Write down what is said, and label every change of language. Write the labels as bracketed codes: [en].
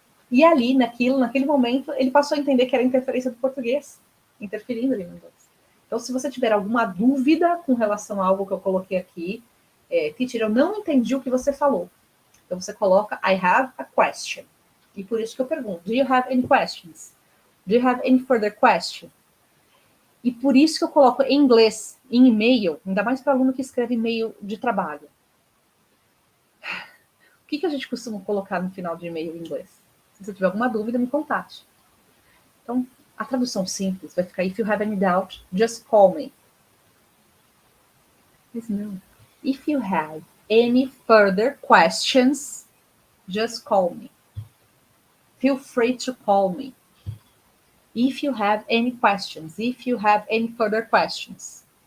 [pt] E ali, naquele momento, ele passou a entender que era interferência do português, interferindo ali no inglês. Então, se você tiver alguma dúvida com relação a algo que eu coloquei aqui, teacher, eu não entendi o que você falou. Então, você coloca [en] I have a question. [pt] E por isso que eu pergunto, [en] do you have any questions? Do you have any further question? [pt] E por isso que eu coloco em inglês, em e-mail, ainda mais para aluno que escreve e-mail de trabalho. O que a gente costuma colocar no final de e-mail em inglês? Se você tiver alguma dúvida, me contate. Então, a tradução simples vai ficar, [en] if you have any doubt, just call me. [pt] Mas não. [en] If you have any further questions, just call me. Feel free to call me. If you have any questions, if you have any further questions.